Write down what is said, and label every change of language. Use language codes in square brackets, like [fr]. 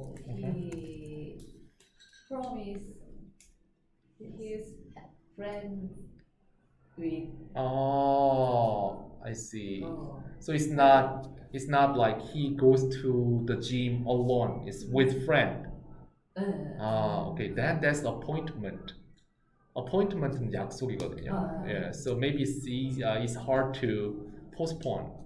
[en] He promised his friend with. Oh, I see. So it's not like he goes to the gym alone. It's with friend. Okay. Then that's appointment. [ko] Appointment은 약속이거든요. [en] Yeah. So maybe it's hard to postpone.